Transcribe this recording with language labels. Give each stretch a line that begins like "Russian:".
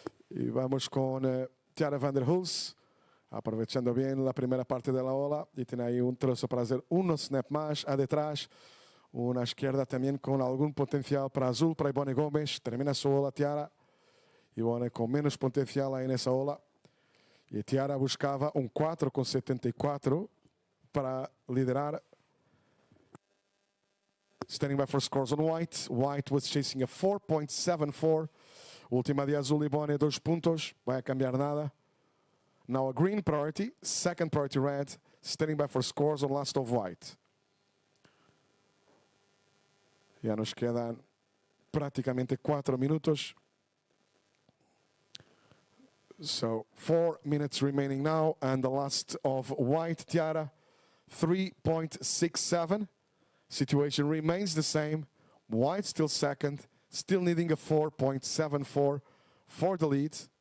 Spanish: Y vamos con Tiara van der Hulst, aprovechando bien la primera parte de la ola y tiene ahí un trozo para hacer unos snap más a detrás. Una izquierda también con algún potencial para azul, para Ivone Gomes. Termina su ola Tiara. Ivone con menos potencial ahí en esa ola. Y Tiara buscaba un 4,74 para liderar.
English: Standing by for scores on white. White was chasing a 4.74.
Spanish: Última de azul, Ivone, 2 puntos. Vai a cambiar nada.
English: Now a green priority. Second priority red. Standing by for scores on last of white.
Spanish: Ya nos quedan prácticamente 4 minutos.
English: So 4 minutes remaining now. And the last of white, Tiara, 3.67. Situation remains the same. White still second. Still needing a 4.74 for the lead.